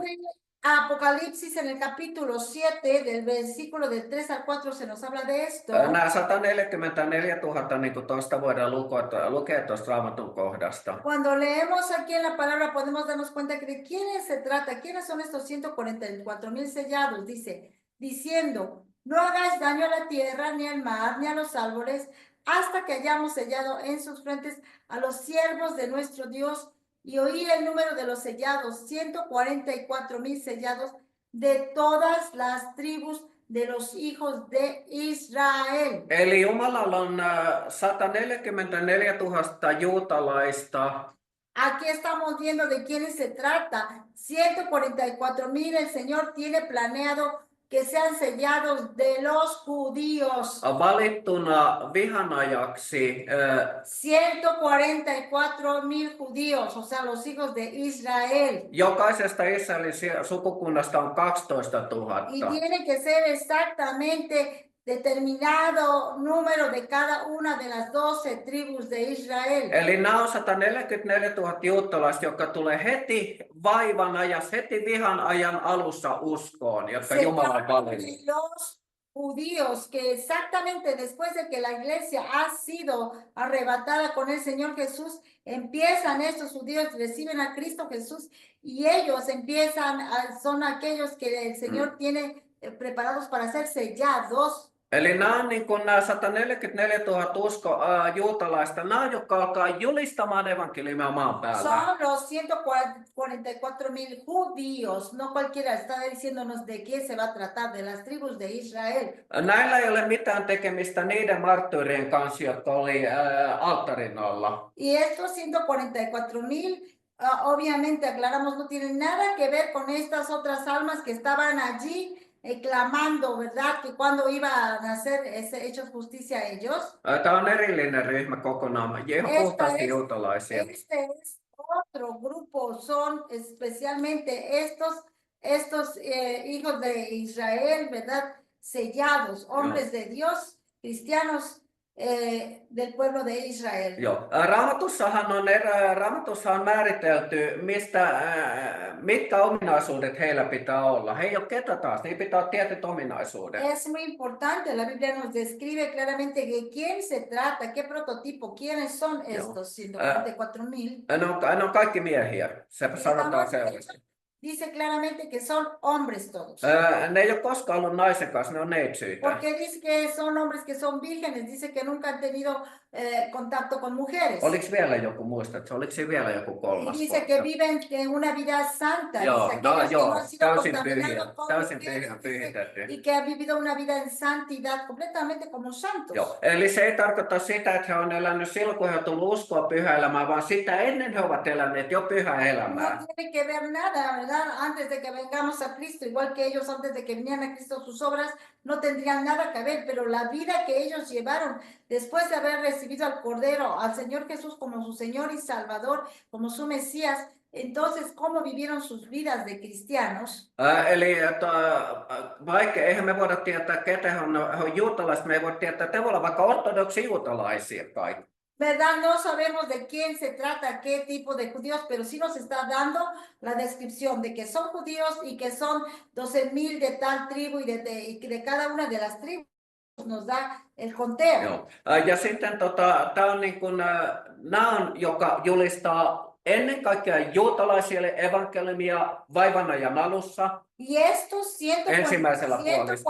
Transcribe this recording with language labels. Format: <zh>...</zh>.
<es>de Apocalipsis, en el capítulo 7, del versículo del 3 al 4, se nos habla de esto.</es> <fi>Nämä 144 000, niin kuin tuosta voidaan lukea tuosta Raamatun kohdasta.</fi> <es>Cuando leemos aquí en la palabra podemos darnos cuenta que de quiénes se trata, quiénes son estos 144,000 sellados, dice, diciendo, no hagáis daño a la tierra, ni al mar, ni a los árboles, hasta que hayamos sellado en sus frentes a los siervos de nuestro Dios, y oí el número de los sellados, 144,000 sellados de todas las tribus de los hijos de Israel.</es> <fi>Eli Jumalalla on 144 000 juutalaista.</fi> <es>Aquí estamos viendo de quiénes se trata. 144,000 el Señor tiene planeado que sean sellados de los judíos.</es> <fi>Valittuna vihanajaksi</fi> <es>144,000 judíos, o sea, los hijos de Israel.</es> <fi>jokaisesta Israelin sukukunnasta on 12 000.</fi> <es>Y tiene que ser exactamente determinado número de cada una de las 12 tribus de Israel.</es> <fi>Eli nämä on 144 000 juutalaista, jotka tulee heti vaivan ajassa, heti vihan ajan alussa uskoon, jotka Jumala on valinnut.</fi> <es>Los judíos que exactamente después de que la iglesia ha sido arrebatada con el Señor Jesús, empiezan estos judíos, reciben a Cristo Jesús y ellos son aquellos que el Señor tiene preparados para ser sellados.</es> <fi>Eli nämä on niin kuin nämä 144 000 juutalaista, nämä jotka alkaa julistamaan evankeliumia maan päällä.</fi> <es>Son los 144,000 judíos, no cualquiera está diciéndonos de qué se va a tratar, de las tribus de Israel.</es> <fi>Näillä ei ole mitään tekemistä niiden marttyyrien kanssa, jotka oli alttarin alla.</fi> <es>Y estos 144,000, obviamente aclaramos, no tienen nada que ver con estas otras almas que estaban allí clamando, ¿verdad? Que cuando iban a hacer hechos justicia a ellos.</es> <fi>Tämä on erillinen ryhmä kokonaan, ihan puhtaasti juutalaisia.</fi> <es>Este es otro grupo, son especialmente estos hijos de Israel, ¿verdad? Sellados, hombres de Dios, cristianos del pueblo de Israel.</es> <fi>Joo. Raamatussahan on määritelty, mitkä ominaisuudet heillä pitää olla. He ei ole ketä taas, niin pitää olla tietyt ominaisuudet.</fi> <es>Es muy importante, la Biblia nos describe claramente que quién se trata, qué prototipo, quiénes son estos 144,000.</es> <fi>Ne on kaikki miehiä, se sanotaan selvästi.</fi> <es>Dice claramente que son hombres todos.</es> <fi>Ne ei ole koskaan ollut naisen kanssa, ne on neitsyitä.</fi> <es>Porque dice que son hombres que son vírgenes, dice que nunca han tenido contacto con mujeres.</es> <fi>Oliko vielä joku, muistatko, oliko siinä vielä joku</fi> <es>Y</es> <fi>kolmas</fi> <es>dice que viven una vida santa.</es> <fi>Joo,</fi> <es>dice no aquellos que no</es> <fi>joo,</fi> <es>han sido</es> <fi>täysin</fi> <es>contaminados con</es> <fi>täysin</fi> <es>mujeres, dice,</es> <fi>pyhitetty.</fi> <es>y que han vivido una vida en santidad completamente como santos.</es> <fi>Joo, eli se ei tarkoita sitä, että he on elänyt silloin, kun he on tullut uskoa pyhää elämää, vaan sitä ennen he ovat eläneet jo pyhää elämää.</fi> <es>No tiene que ver nada, ¿verdad? Antes de que vengamos a Cristo, igual que ellos antes de que vinieran a Cristo, sus obras no tendrían nada que ver, pero la vida que ellos llevaron después de haber recibido al Cordero, al Señor Jesús como su Señor y Salvador, como su Mesías, entonces, ¿cómo vivieron sus vidas de cristianos?</es> <fi>Eli vaikka eihän me voida tietää, ketä he on juutalaiset, me ei voida tietää, että he voivat olla vaikka ortodoksi juutalaisia kaikki.</fi> <es>¿Verdad? No sabemos de quién se trata, qué tipo de judíos, pero sí nos está dando la descripción de que son judíos y que son 12,000 de tal tribu y de cada una de las tribus nos da el conteo.</es> <fi>Joo. Ja sitten tämä on niin kuin, nämä on, joka julistaa ennen kaikkea juutalaisille evankeliumia vaivannajan alussa.</fi> <es>Y estos</es> <fi>Ensimmäisellä puoliskolla.</fi>